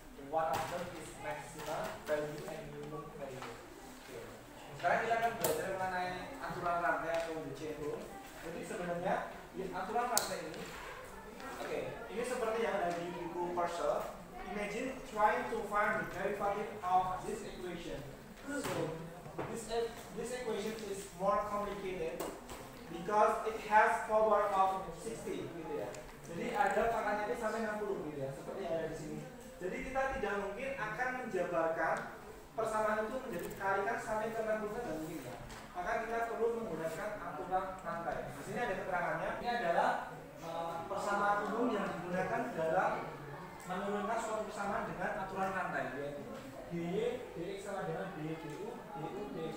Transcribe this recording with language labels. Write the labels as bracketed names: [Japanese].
[English] What of them is maximum value and minimum value. [Indonesian] Sekarang kita akan belajar mengenai aturan rantai atau [English] the chain rule. [Indonesian] Jadi sebenarnya di aturan rantai ini, ini seperti yang ada di buku Parcel. [English] Imagine trying to find the derivative of this equation. So this equation is more complicated because it has power of 60 gitu ya. [Indonesian] Jadi ada pangkatnya itu sampai 60 gitu ya, seperti yang ada di sini. Jadi kita tidak mungkin akan menjabarkan persamaan itu menjadi kalikan sampai ke 60 dan mungkin ya. Maka kita perlu menggunakan aturan rantai. Di sini ada keterangannya. Ini adalah persamaan umum yang digunakan dalam menurunkan suatu persamaan dengan aturan rantai, yaitu dy dx sama dengan dy du dx.